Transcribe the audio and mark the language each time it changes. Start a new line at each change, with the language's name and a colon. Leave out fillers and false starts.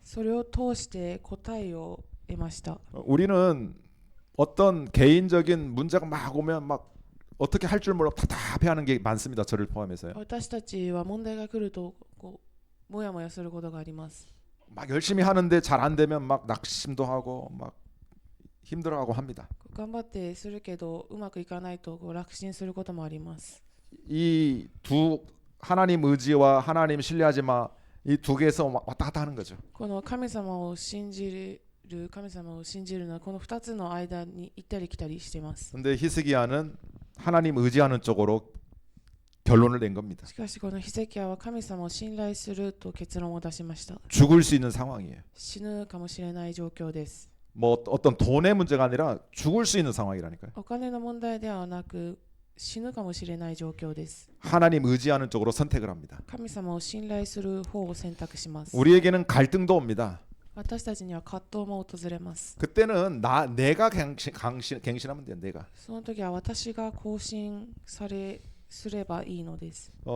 Japanese: それを通して答えを得ました。
Korean: 우리는 어떤 개인적인 문제가 막 오면 막 어떻게 할 줄 모르고 답답해하는 게 많습니다. 저를 포함해서요.
Japanese: 私たちは問題が来るともやもやすることがあります。
Korean: 막 열심히 하는데 잘 안 되면 막 낙심도 하고 막 힘들어하고 합니다.
Japanese: 頑張ってするけどうまくいかないと落心することもあります。
Korean: 이 두 하나님 의지와 하나님 신뢰하지 마. 이 두 개에서 왔다 갔다 하는 거죠.
Japanese: この神様を信じるのはこの2つの間に行ったり来たりしています。
Korean: 근데 히스기야는 하나님 의지하는 쪽으로 결론을 낸 겁니다.
Japanese: しかしこのヒゼキヤは神様を信頼すると結論を出しました。
Korean: 죽을 수 있는 상황이에요.
Japanese: 死ぬかもしれない状況です。
Korean: 뭐 어떤 돈의 문제가 아니라 죽을 수 있는 상황이라니까요.
Japanese: お金の問題ではなく死ぬかもしれない状況です。
Korean: 하나님 의지하는 쪽으로 선택을 합니다.
Japanese: 神様を信頼する方を選択します。
Korean: 우리에게는 갈등도 옵니다.
Japanese: 私たちには葛藤も訪れます。
Korean: 그때는 내가 갱신하면 돼요. 내가.
Japanese: その時は私が更新すればいいのです。